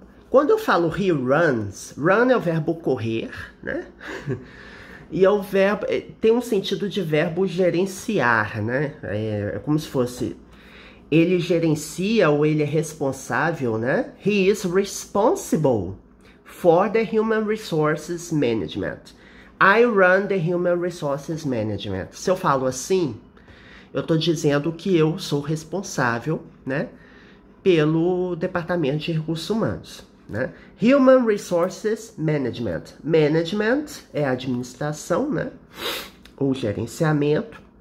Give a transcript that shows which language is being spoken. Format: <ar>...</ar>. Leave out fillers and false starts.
<pt>Quando eu falo he runs, run é o verbo correr, né? E é o verbo, tem um sentido de verbo gerenciar, né? É como se fosse Ele gerencia ou ele é responsável, né?</pt> <en>He is responsible for the human resources management. I run the human resources management.</en> <pt>Se eu falo assim, eu estou dizendo que eu sou responsável, né, pelo departamento de recursos humanos, né? Human resources management. Management é administração, né, ou gerenciamento.</pt>